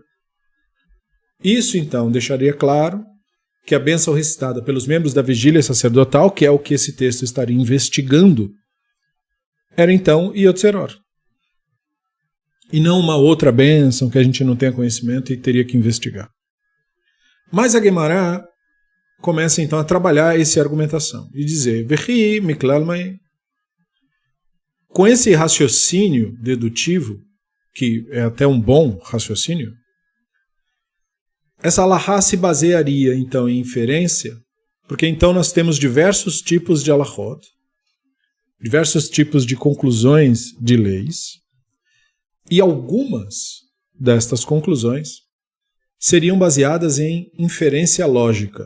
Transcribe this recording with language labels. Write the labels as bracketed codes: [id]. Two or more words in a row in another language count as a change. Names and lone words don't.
[pt] Isso, então, deixaria claro que a bênção recitada pelos membros da vigília sacerdotal, que é o que esse texto estaria investigando, era, então, Yotzer Or. E não uma outra bênção que a gente não tenha conhecimento e teria que investigar. Mas a Gemara começa então a trabalhar essa argumentação e dizer, [arc] וכי מכלל מאי. [pt] Com esse raciocínio dedutivo, que é até um bom raciocínio, essa alahá se basearia então em inferência, porque então nós temos diversos tipos de alahot, diversos tipos de conclusões de leis, e algumas destas conclusões seriam baseadas em inferência lógica.